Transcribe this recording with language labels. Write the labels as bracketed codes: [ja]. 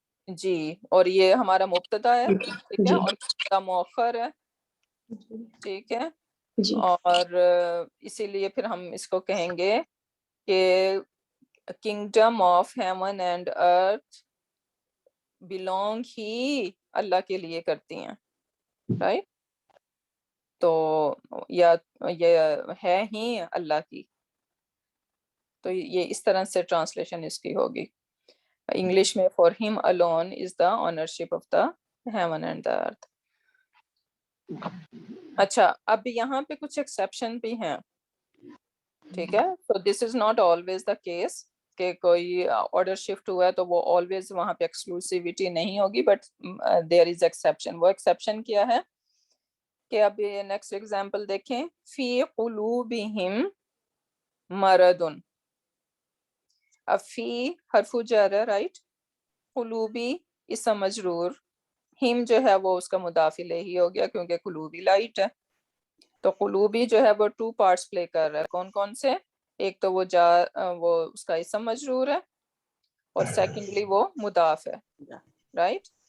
[ur] جی, اور یہ ہمارا مبتدا ہے, ٹھیک ہے, اور مبتدا مؤخر ہے, ٹھیک ہے, اور اسی لیے پھر ہم اس کو کہیں گے کہ kingdom of heaven and earth belong ہی اللہ کے لیے کرتی ہیں, رائٹ, تو یا یہ ہے ہی اللہ کی, تو یہ اس طرح سے ٹرانسلیشن اس کی ہوگی. انگلش میں [en] for him alone is the ownership of the heaven and the earth. [ur] اچھا, اب یہاں پہ کچھ ایکسیپشن بھی ہیں, ٹھیک ہے, [en] so this is not always the case [ur] کہ کوئی آرڈر شفٹ ہوا ہے تو وہ آلویز وہاں پہ ایکسکلوسیوٹی نہیں ہوگی, بٹ دیر از ایکسیپشن. وہ ایکسیپشن کیا ہے کہ اب نیکسٹ ایگزامپل دیکھیں, فی قلوبہم مرض, اب فی حرف جر ہے, رائٹ, قلوبی اسم مجرور, ہم جو ہے وہ اس کا مضاف الیہ ہو گیا کیونکہ قلوبی لائٹ ہے, تو قلوبی جو ہے وہ 2 پارٹس پلے کر رہا ہے, کون کون سے, ایک تو وہ اس کا اسم مجرور ہے, اور سیکنڈلی وہ مضاف ہے, رائٹ.